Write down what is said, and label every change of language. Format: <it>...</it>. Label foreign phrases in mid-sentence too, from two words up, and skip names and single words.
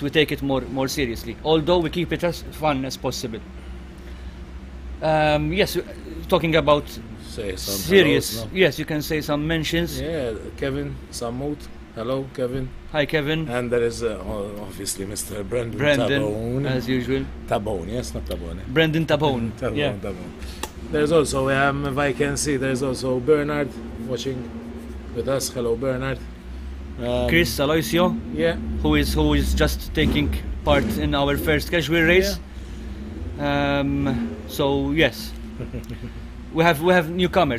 <en>We take it more seriously, although we keep it as fun as possible. Yes, talking about serious. Hellos, no? Yes, you can say some mentions. Yeah, Kevin Samut. Hello, Kevin. Hi, Kevin. And there is obviously Mr. Brendan Tabone. As usual. Tabone, yes, not Tabone. Brendan Tabone. Yeah. Tabone. There's also, if I can see, there's also Bernard watching with us. Hello, Bernard. Chris Aloisio, Yeah. who is just taking part in our first casual race. So yes, we have newcomers.</en>